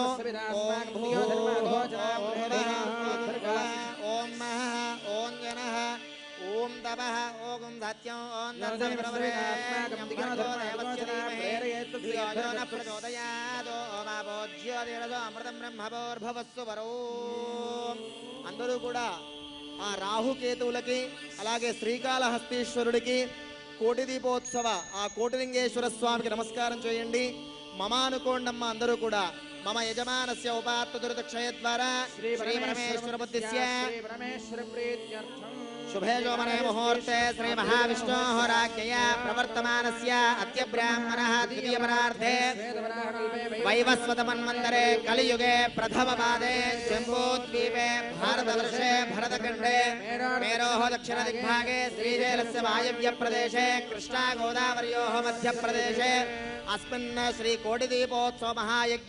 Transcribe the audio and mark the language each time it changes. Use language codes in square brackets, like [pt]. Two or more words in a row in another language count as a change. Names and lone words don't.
[sa] ఓం భూః ఓం మహః ఓం జనః ఓం తపః ఓం సత్యం ఓం ప్రచోదయాదో అమృతం బ్రహ్మభోర్భవస్సు వరో [te] అందరూ కూడా ఆ రాహుకేతువులకి అలాగే శ్రీకాళహస్తీశ్వరుడికి కోటి దీపోత్సవ ఆ కోటిలింగేశ్వర స్వామికి నమస్కారం చేయండి. [sa] మమ [te] అనుకోండమ్మ అందరూ కూడా. [sa] మమ యజమానస్య ఉపాత్త దురిత క్షయ ద్వారా శ్రీ పరమేశ్వర బుద్ధిస్య शुभे शोभने मुहूर्ते श्री महाविष्णोः राज्ञया प्रवर्तमानस्य अद्य ब्राह्मणः द्वितीयपरार्धे वैवस्वतमन्वन्तरे कलियुगे प्रथमपादे जम्बूद्वीपे भारतवर्षे भरतखण्डे मेरोः दक्षिणदिग्भागे श्रीशैलस्य वायव्यप्रदेशे कृष्णा गोदावर्योः मध्यप्रदेशे अस्मिन् श्रीकोटिदीपोत्सव महायज्ञ